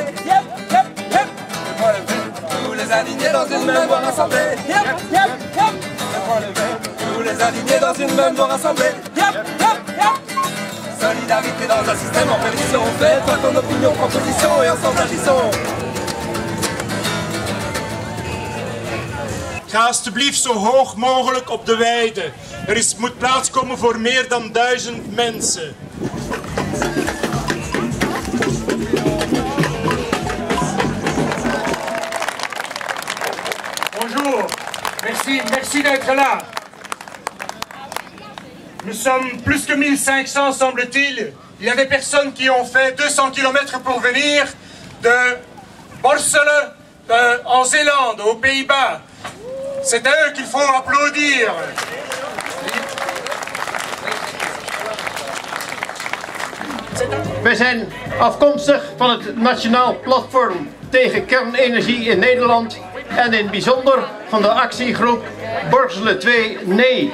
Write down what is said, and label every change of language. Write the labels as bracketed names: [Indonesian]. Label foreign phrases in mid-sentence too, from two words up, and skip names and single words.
[English] Yep, yep, yep. [French] Tous les alignés dans une même voie rassemblée. [English] Yep, yep, yep. [French] Tous les alignés dans une même voie rassemblée. [English] Yep, yep, yep. [French] Solidarité dans un système en perdition. Fais-toi ton opinion, prends position et ensemble agissons. [Dutch] Ga alstublieft zo hoog mogelijk op de weide. Moet plaats komen voor meer dan 1000 mensen. [French] Bonjour, merci d'être là. Nous sommes plus que 1500 semble-t-il. Il y a des personnes qui ont fait 200 km pour venir de Borsele en Zélande, aux Pays-Bas. C'est à eux qu'il faut applaudir. [Dutch] Wij zijn afkomstig van het Nationaal Platform tegen Kernenergie in Nederland en in het bijzonder van de actiegroep Borsele 2 Nee.